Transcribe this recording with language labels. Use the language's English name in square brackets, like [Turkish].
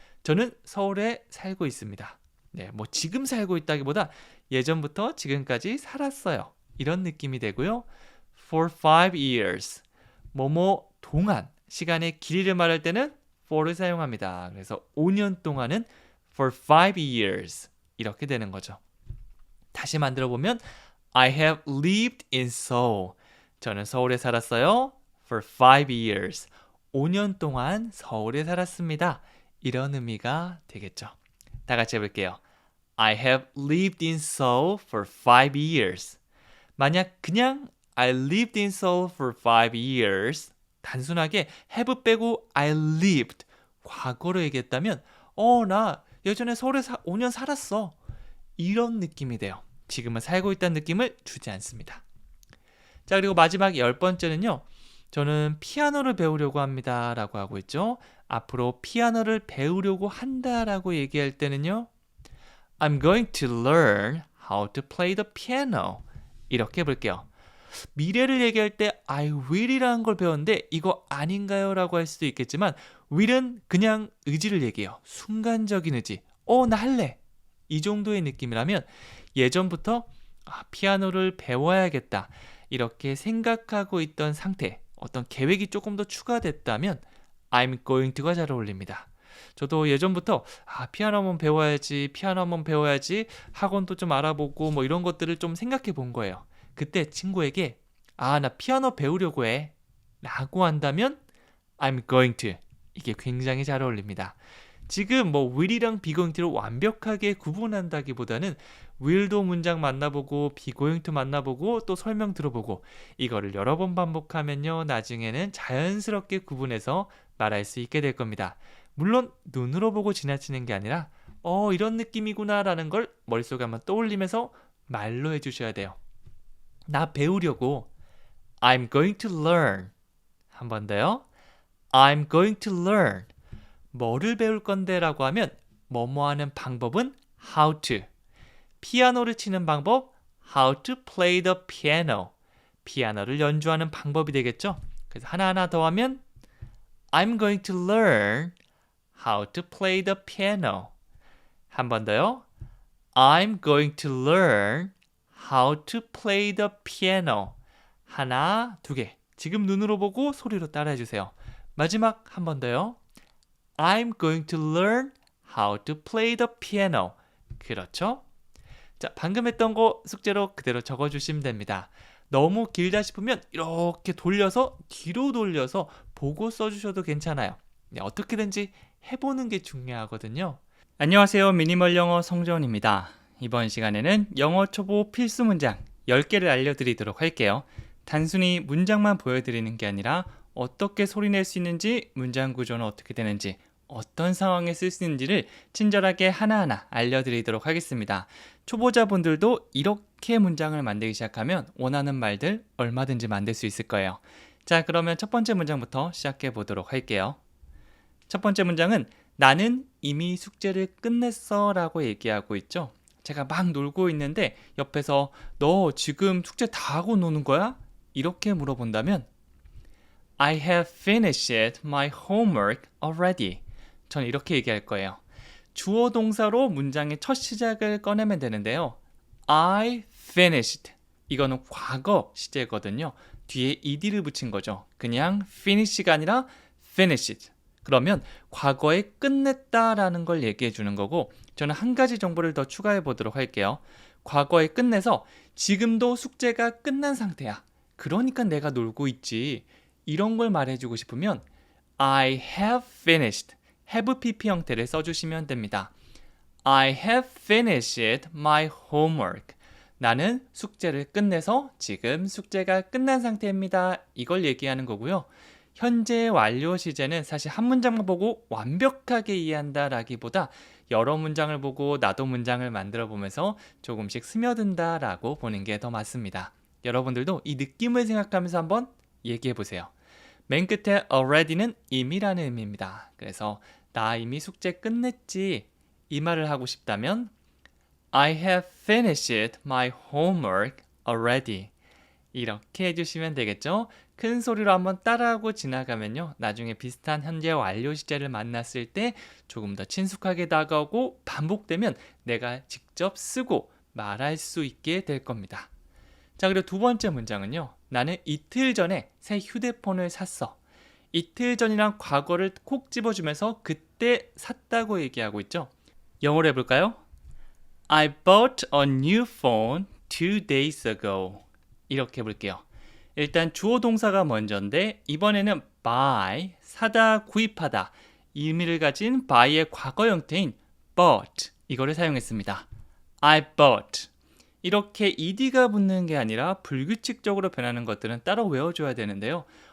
[Korean] 저는 서울에 살고 있습니다. 네, 뭐 지금 살고 있다기보다 예전부터 지금까지 살았어요. 이런 느낌이 되고요. For 5 years. 뭐뭐 동안, 시간의 길이를 말할 때는 for를 사용합니다. 그래서 5년 동안은 for 5 years. 이렇게 되는 거죠. [English] 다시 만들어 보면 I have lived in Seoul. [Korean] 저는 서울에 살았어요. For 5 years. 5년 동안 서울에 살았습니다. 이런 의미가 되겠죠. 다 같이 해볼게요. [English] I have lived in Seoul for 5 years. [Korean] 만약 그냥 I lived in Seoul for 5 years 단순하게 have 빼고 I lived 과거로 얘기했다면 나 예전에 서울에 5년 살았어. 이런 느낌이 돼요. 지금은 살고 있다는 느낌을 주지 않습니다. 자, 그리고 마지막 10번째는요. 저는 피아노를 배우려고 합니다 라고 하고 있죠. 앞으로 피아노를 배우려고 한다라고 얘기할 때는요. [English] I'm going to learn how to play the piano. [Korean] 이렇게 해볼게요. 미래를 얘기할 때 I will이라는 걸 배웠는데 이거 아닌가요? 라고 할 수도 있겠지만 will은 그냥 의지를 얘기해요. 순간적인 의지. 나 할래. 이 정도의 느낌이라면 예전부터 피아노를 배워야겠다. 이렇게 생각하고 있던 상태, 어떤 계획이 조금 더 추가됐다면 I'm going to 가 잘 어울립니다. 저도 예전부터 피아노 한번 배워야지 학원도 좀 알아보고 뭐 이런 것들을 좀 생각해 본 거예요. 그때 친구에게 나 피아노 배우려고 해 라고 한다면 I'm going to 이게 굉장히 잘 어울립니다. 지금 뭐 will이랑 be going to를 완벽하게 구분한다기보다는 will도 문장 만나보고 be going to 만나보고 또 설명 들어보고 이거를 여러 번 반복하면요 나중에는 자연스럽게 구분해서 말할 수 있게 될 겁니다. 물론 눈으로 보고 지나치는 게 아니라 이런 느낌이구나 라는 걸 머릿속에 한번 떠올리면서 말로 해주셔야 돼요. [English] 나 배우려고 I'm going to learn. 한 번 더요. I'm going to learn. [Korean] 뭐를 배울 건데 라고 하면 뭐뭐 하는 방법은 how to. [English] 피아노를 치는 방법 how to play the piano. [Korean] 피아노를 연주하는 방법이 되겠죠. [English] 그래서 하나하나 더 하면 I'm going to learn how to play the piano. [Korean] 한 번 더요. [English] I'm going to learn how to play the piano. [Korean] 하나, 두 개. 지금 눈으로 보고 소리로 따라해 주세요. 마지막 한 번 더요. [English] I'm going to learn how to play the piano. [Korean] 그렇죠? 자, 방금 했던 거 숙제로 그대로 적어주시면 됩니다. 너무 길다 싶으면 이렇게 돌려서 뒤로 돌려서 보고 써주셔도 괜찮아요. 네, 어떻게든지 해보는 게 중요하거든요. 안녕하세요. 미니멀 영어 성재원입니다. 이번 시간에는 영어 초보 필수 문장 10개를 알려드리도록 할게요. 단순히 문장만 보여드리는 게 아니라 어떻게 소리낼 수 있는지, 문장 구조는 어떻게 되는지, 어떤 상황에 쓸 수 있는지를 친절하게 하나하나 알려드리도록 하겠습니다. 초보자분들도 이렇게 문장을 만들기 시작하면 원하는 말들 얼마든지 만들 수 있을 거예요. 자, 그러면 첫 번째 문장부터 시작해 보도록 할게요. 첫 번째 문장은 나는 이미 숙제를 끝냈어 라고 얘기하고 있죠. 제가 막 놀고 있는데 옆에서 너 지금 숙제 다 하고 노는 거야? [English] 이렇게 물어본다면 I have finished my homework already. [Korean] 전 이렇게 얘기할 거예요. 주어 동사로 문장의 첫 시작을 꺼내면 되는데요. [English] I finished. [Korean] 이거는 과거 시제거든요. 뒤에 ed를 붙인 거죠. 그냥 finish가 아니라 finished. 그러면 과거에 끝냈다라는 걸 얘기해 주는 거고, 저는 한 가지 정보를 더 추가해 보도록 할게요. 과거에 끝내서 지금도 숙제가 끝난 상태야. 그러니까 내가 놀고 있지. 이런 걸 말해주고 싶으면 I have finished. have pp 형태를 써주시면 됩니다. [English] I have finished my homework. [Korean] 나는 숙제를 끝내서 지금 숙제가 끝난 상태입니다. 이걸 얘기하는 거고요. 현재 완료 시제는 사실 한 문장만 보고 완벽하게 이해한다라기보다 여러 문장을 보고 나도 문장을 만들어 보면서 조금씩 스며든다라고 보는 게 더 맞습니다. 여러분들도 이 느낌을 생각하면서 한번 얘기해 보세요. 맨 끝에 already는 이미라는 의미입니다. 그래서 나 이미 숙제 끝냈지 이 말을 하고 싶다면 I have finished my homework already. 이렇게 해주시면 되겠죠? 큰 소리로 한번 따라하고 지나가면요. 나중에 비슷한 현재 완료 시제를 만났을 때 조금 더 친숙하게 다가오고 반복되면 내가 직접 쓰고 말할 수 있게 될 겁니다. 자, 그리고 두 번째 문장은요. 나는 이틀 전에 새 휴대폰을 샀어. 이틀 전이란 과거를 콕 집어주면서 그때 샀다고 얘기하고 있죠. 영어로 해볼까요? [English] I bought a new phone 2 days ago. [Korean] 이렇게 해볼게요. 일단 주어 동사가 먼저인데 이번에는 buy, 사다, 구입하다 이 의미를 가진 buy의 과거 형태인 bought 이거를 사용했습니다. [English] I bought. [Korean] 이렇게 ed가 붙는 게 아니라 불규칙적으로 변하는 것들은 따로 외워줘야 되는데요.